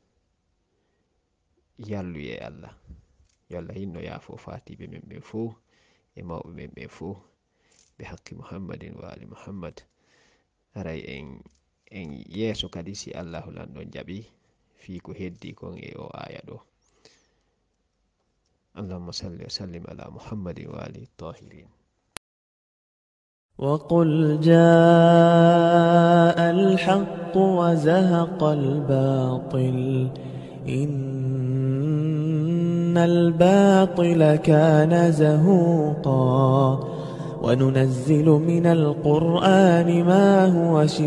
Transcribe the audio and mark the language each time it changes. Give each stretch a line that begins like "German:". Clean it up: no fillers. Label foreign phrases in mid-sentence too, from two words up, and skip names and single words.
Fula: yalluye allah yo allah hinno yaafo fatiɓe men ɓen fo e mawɓe men ɓen fo ɓe
Arabic: حق محمد وآل محمد
Fula: haray en yeeso kadi si allahu lanɗon jaɓi fi ko heddi kon e o aya ɗo
Arabic: اللهم صل وسلم على محمد وآله طاهرين وقل جاء الحق وزهق الباطل إن الباطل كان زهوقا وننزل من القرآن ما هو